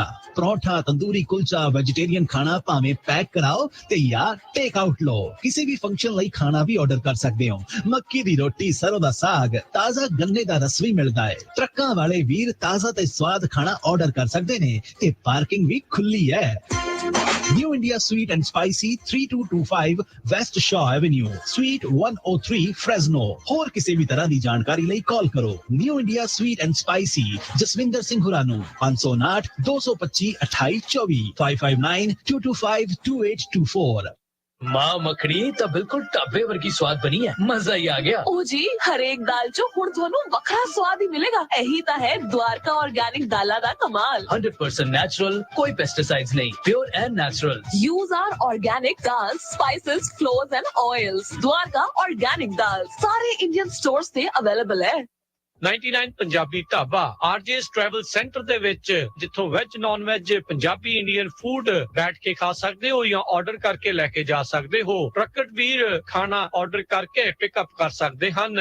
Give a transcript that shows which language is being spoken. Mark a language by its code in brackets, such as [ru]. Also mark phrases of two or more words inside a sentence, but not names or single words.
[pa] ਪਰੌਂਠਾ, ਤੰਦੂਰੀ ਕੁਲਚਾ, ਵੈਜੀਟੇਰੀਅਨ ਖਾਣਾ ਭਾਵੇਂ ਪੈਕ ਕਰਾਓ ਤੇ ਜਾਂ [en] take out [pa] ਲਓ। ਕਿਸੇ ਵੀ ਫੰਕਸ਼ਨ ਲਈ ਖਾਣਾ ਵੀ ਆਰਡਰ ਕਰ ਸਕਦੇ ਹੋ। ਮੱਕੀ ਦੀ ਰੋਟੀ, ਸਰੋਂ ਦਾ ਸਾਗ, ਤਾਜ਼ਾ ਗੰਨੇ ਦਾ ਰਸ ਵੀ ਮਿਲਦਾ ਹੈ। ਟਰੱਕਾਂ ਵਾਲੇ ਵੀਰ ਤਾਜ਼ਾ ਤੇ ਸਵਾਦ ਖਾਣਾ ਆਰਡਰ ਕਰ ਸਕਦੇ ਨੇ ਤੇ ਪਾਰਕਿੰਗ ਵੀ ਖੁੱਲੀ ਹੈ। [en] New India Sweet and Spicy 3225 West Shaw Avenue, Suite 103 Fresno। [pa] ਹੋਰ ਕਿਸੇ ਵੀ ਤਰ੍ਹਾਂ ਦੀ ਜਾਣਕਾਰੀ ਲਈ ਕਾਲ ਕਰੋ New India Sweet and Spicy, ਜਸਵਿੰਦਰ ਸਿੰਘ ਹੁਰਾਂ ਨੂੰ 559 225 2824 559 225 2824। ਮਾਂ ਮੱਖਣੀ ਤਾਂ ਬਿਲਕੁਲ ਢਾਬੇ ਵਰਗੀ ਸਵਾਦ ਬਣੀ ਹੈ, ਮਜ਼ਾ ਹੀ ਆ ਗਿਆ। ਉਹ ਜੀ ਹਰੇਕ ਦਾਲ ਚੋਂ ਹੁਣ ਤੁਹਾਨੂੰ ਵੱਖਰਾ ਸਵਾਦ ਹੀ ਮਿਲੇਗਾ। ਇਹੀ ਤਾਂ ਹੈ ਦਵਾਰਕਾ ਆਰਗੈਨਿਕ ਦਾਲਾਂ ਦਾ ਕਮਾਲ। 100% ਨੈਚੁਰਲ, ਕੋਈ ਪੈਸਟੀਸਾਈਡਸ ਨਹੀਂ, [en] pure and natural. Use our organic dals, spices, flours and oils। [pa] ਦਵਾਰਕਾ ਆਰਗੈਨਿਕ ਦਾਲ ਸਾਰੇ [en] Indian stores [pa] ਤੇ ਅਵੇਲੇਬਲ ਹੈ। 99 ਪੰਜਾਬੀ ਢਾਬਾ RJ's ਟਰੈਵਲ ਸੈਂਟਰ ਦੇ ਵਿੱਚ, ਜਿੱਥੋਂ [en] veg non veg Punjabi Indian food [pa] ਬੈਠ ਕੇ ਖਾ ਸਕਦੇ ਹੋ ਜਾਂ ਆਰਡਰ ਕਰਕੇ ਲੈ ਕੇ ਜਾ ਸਕਦੇ ਹੋ। ਟਰੱਕਟ ਵੀਰ ਖਾਣਾ ਆਰਡਰ ਕਰਕੇ ਪਿਕਅਪ ਕਰ ਸਕਦੇ ਹਨ।